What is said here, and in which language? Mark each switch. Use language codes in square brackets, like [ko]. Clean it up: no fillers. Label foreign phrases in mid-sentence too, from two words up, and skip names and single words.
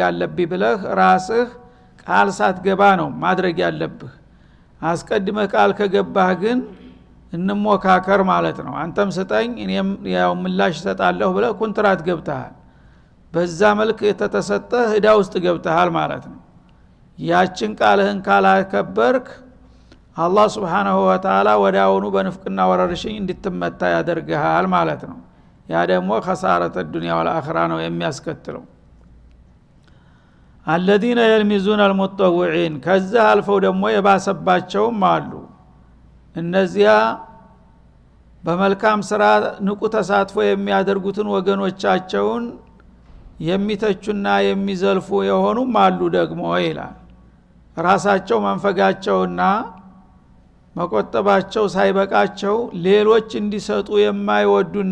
[am] አለብኝ ብለህ ራስህ ቃል ሳትገባ ነው ማድረግ ያለብህ አስቀድመህ ቃል ከገባህ ግን እንሞካከር ማለት ነው አንተም ስጠኝ እኔም ያው ምላሽ ሰጣለሁ ብለህ ኮንትራት ገብተሃል በዛ መልክ የተተሰጠህ ዕዳ ውስጥ ገብተሃል ማለት ነው ያችን ቃልህን ካላከበርክ አላህ [ar] سبحانه وتعالى [am] ወዳውኑ በንፍቅና ወረርሽኝ እንድትመታ ያደርግሃል ማለት ነው ያ ደግሞ [ar] خسارة الدنيا والآخرة [am] ነው የሚያስከትለው [ar] الذين يلمزون المتطوعين [am] ከዛ አልፈው ደግሞ የባሰባቸውም አሉ እነዚያ በመልካም ስራ ንቁ ተሳትፎ የሚያደርጉትን ወገኖቻቸውን የሚተቹና የሚዘልፉ የሆኑም አሉ ደግሞ ይላል ራሳቸው መንፈጋቸውና መቆጠባቸው ሳይበቃቸው ሌሎች እንዲሰጡ የማይወዱና